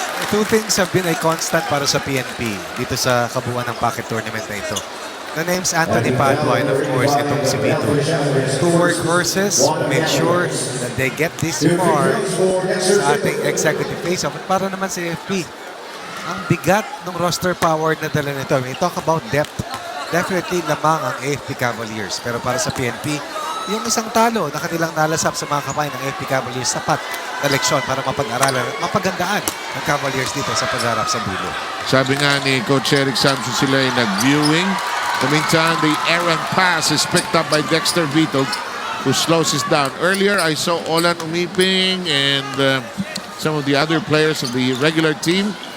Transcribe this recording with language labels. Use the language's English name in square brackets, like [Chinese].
[English] Two things have been a constant [Filipino] para sa PNP dito sa kabuuan ng pocket tournament na ito. [English] The names Anthony Padua and of course itong si Vito. Two workhorses, make sure that they get this far [Filipino] sa ating [English] executive face-off. [Filipino] At para naman sa AFP, ang bigat ng roster power na dala nito. [English] We talk about depth. Definitely [Filipino] lamang ang [English] AFP Cavaliers. [Filipino] Pero para sa PNP, yung isang talo na kanilang nalasap sa mga kamay ng AFP Cavaliers, sapat na leksyon para mapag-aralan at mapagandaan ng Cavaliers dito sa pagharap sa dulo. Sabi nga ni Coach Eric Samson, sila ay nag-viewing. [English] In the meantime, the errant pass is picked up by Dexter Vito, who slows us down. Earlier, I saw Olan Umiping and some of the other players of the regular team.